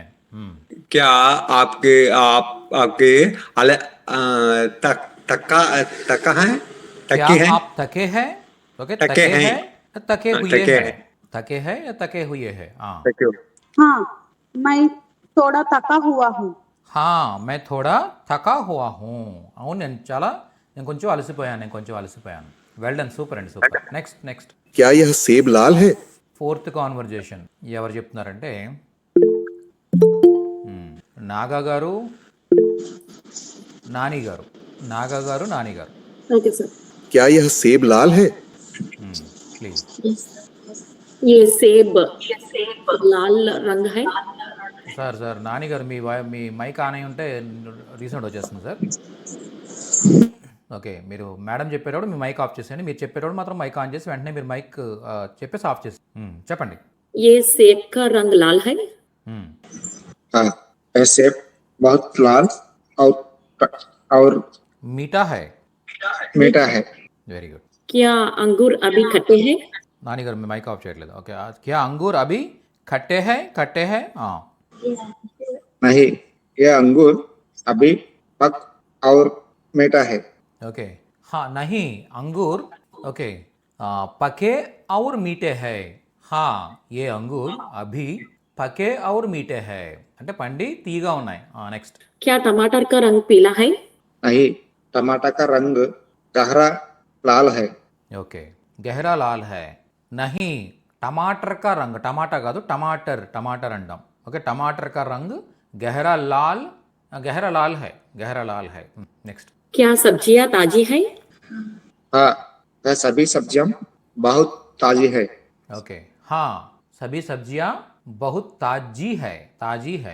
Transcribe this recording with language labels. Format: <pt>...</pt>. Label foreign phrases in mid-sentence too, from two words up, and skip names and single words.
<hi>क्या आपके तक्का है? क्या तक्की है? आप थके हैं? ओके, थके थके हैं. हैं या थके हुए थके हैं? हैं. थके हैं या थके हुए हैं? हाँ. हाँ, मैं थोड़ा थका हुआ हूँ। हाँ, मैं थोड़ा थका हुआ हूँ.</hi> <te>అవును, నేను కొంచెం అలసిపోయాను.</te> <en>well done, super అండి, super. next.</en> <hi>क्या यह सेब लाल है?</hi> <en>fourth conversation</en> <te>ఎవరు చెప్తున్నారంటే నాగా గారు, నాని గారు. నాగా గారు, నాని గారు.</te> <en>okay sir.</en> <hi>क्या यह सेब लाल है? ప్లీజ్. ये सेब लाल रंग है.</hi> <te>సార్ నాని గారు, మీ</te> <en>mic on</en> <te>అయి ఉంటే రీసౌండ్ వచ్చేస్తుంది సార్. ఓకే, మీరు మేడం చెప్పేటప్పుడు మీ</te> <en>mic off</en> <te>చేసేయండి. మీరు చెప్పేటప్పుడు మాత్రం</te> <en>mic on</en> <te>చేసి వెంటనే మీరు మైక్ చెప్పేసి ఆఫ్ చేసి చెప్పండి.</te> <hi>ये सेब का रंग लाल है. हाँ, यह सेब बहुत लाल और मीठा है. मीठा है।</hi> <en>very good.</en> <hi>क्या अंगूर अभी खट्टे हैं.</hi> <te>నాని గారు మీ</te> <en>mic off</en> <te>చేయట్లేదు. ఓకే.</te> <hi>क्या अंगूर अभी खट्टे है? नहीं, यह अंगूर अभी पक और मीठा है। ओके. हाँ, नहीं, अंगूर ओके पके और मीठे है. हाँ, ये अंगूर अभी पके और मीठे है</hi> <te>అంటే పండి తీగా ఉన్నాయి.</te> <hi>నెక్స్ట్ क्या टमाटर का रंग पीला है? नहीं, टमाटर का रंग गहरा लाल है. ఓకే गहरा लाल है नहीं टमाटर का रंग</hi> <te>టమాటా కాదు టమాటర్ అంటాం.</te> <hi>ఓకే टमाटर का रंग गहरा लाल है. నెక్స్ట్ क्या सब्जियां ताजी है? हाँ, वह सभी सब्जियां बहुत ताजी है. ओके हाँ सभी सब्जियां बहुत ताजी है.</hi>